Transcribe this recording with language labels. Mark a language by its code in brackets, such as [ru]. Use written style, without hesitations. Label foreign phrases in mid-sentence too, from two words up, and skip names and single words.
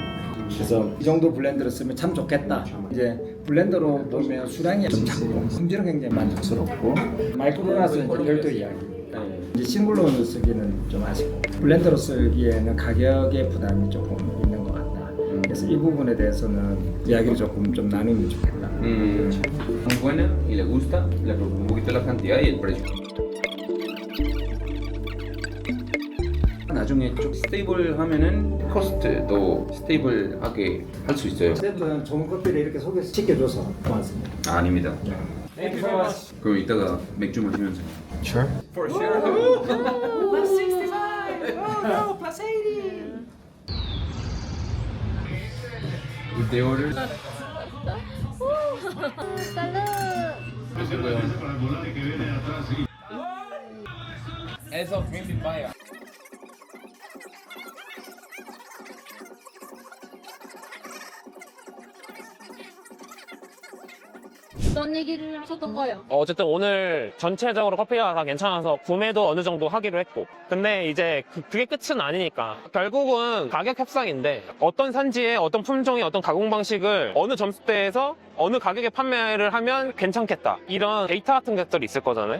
[ko] 그래서 이 정도 블렌더를 쓰면 참 좋겠다. 이제 블렌더로 보면 수량이 좀 작고 품질은 굉장히 만족스럽고 마이크로라서는 이제 별도 이야기. 이제 싱글로는 쓰기는 좀 아쉽고 블렌더로 쓰기에는 가격의 부담이 조금 있는 것 같다. 그래서 이 부분에 대해서는 이야기를 조금 좀 나누면 좋겠다. [es] Muy buena y le gusta, le preocupa un poquito la cantidad y el precio. [ko] 나중에 좀 스테이블 하면은 코스트도 스테이블하게 할 수 있어요. 어쨌든 좋은 커피를 이렇게 소개시켜줘서 고맙습니다. 아, 아닙니다. [en] Thank you so much. [ko] 그럼 이따가 맥주 마시면서. [en] Sure. For sure. Plus 65. Oh no, plus 80. If they order. [es] Eso, Green Papaya. [ko] 어떤 얘기를 하셨던 거예요? 어쨌든 오늘 전체적으로 커피가 다 괜찮아서 구매도 어느 정도 하기로 했고, 근데 이제 그게 끝은 아니니까 결국은 가격 협상인데 어떤 산지에 어떤 품종의 어떤 가공 방식을 어느 점수대에서 어느 가격에 판매를 하면 괜찮겠다, 이런 데이터 같은 것들이 있을 거잖아요.